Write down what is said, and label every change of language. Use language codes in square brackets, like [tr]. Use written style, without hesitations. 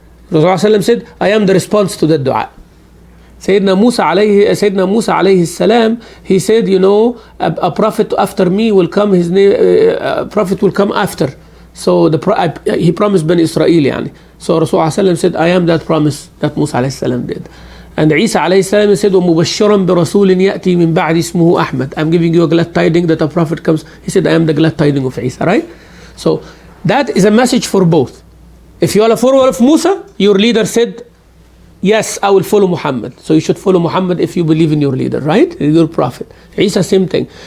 [en] Rasulullah said, I am the response to that dua. Sayyidina Musa alayhi salam, he said, a prophet after me will come, his name, a prophet will come after. So he promised Bani Israel, yani. So Rasulullah said, I am that promise that Musa alayhi salam did. And Isa alayhi salam said, [ar] وَمُبَشِّرًا بِرَسُولٍ يَأْتِي مِن بَعْدِ اسْمُهُ أَحْمَدٍ. [en] I'm giving you a glad tiding that a prophet comes. He said, I am the glad tiding of Isa, right? So that is a message for both. If you are a follower of Musa, your leader said, yes, I will follow Muhammad. So you should follow Muhammad if you believe in your leader, right? Your prophet. Isa, same thing.